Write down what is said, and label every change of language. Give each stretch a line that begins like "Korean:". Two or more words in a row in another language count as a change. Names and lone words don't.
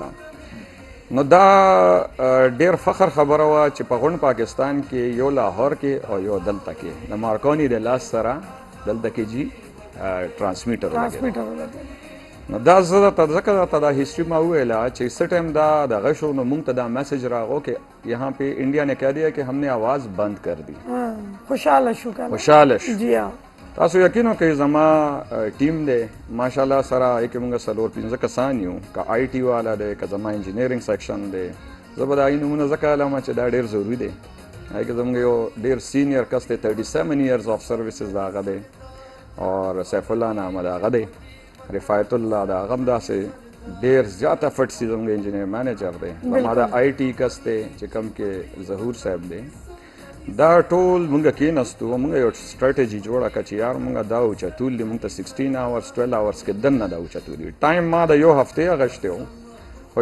Pashto: دلته نو دا ډېر فخر خبره وه چې په غونډ پاکستان کې یو لاهور کې او یو دلته کې د مارکوني د لاس سره دلته کې جی ټرانسمیټر ولګېد نو دا زه درته ځکه درته دا ہسٹری ما وویله چې څه ټایم دا دغه شو نو موږ ته دا میسج راغو
Urdu: کہ یہاں پہ انڈیا نے کہہ دیا کہ ہم نے آواز بند کر دی
Pashto: خوشحاله شو خوشحاله شو جی ها تاسو یقین وکړئ زما ټیم دی ماشاءالله سره یې موږ څلور پنځه کسان یو که IT والا دی که زما انجینیرینګ سیکشن دی زه به د هغې نومونه ځکه علم چې دا ډېر ضروري دی هغې کې زموږ یو ډېر سینیر کس دی
English: 37 years of services
Pashto: د هغه دی اور سیف الله نامه د هغه دی رفایت الله د هغه هم داسې ډېر زیات افټس دي زموږ انجینیر مینیجر دی زما د IT کس دی چې کوم کې ظهور صاحب دی دا ټول مونږ کېناستو مونږ یو سټریټجي جوړه کړه چې یار مونږ دا اوچتول دي مونږ ته
English: 16 hours 12 hours
Pashto: کې دننه دا اوچتول دي ټایم ما د یو هفتې اغشتی و خو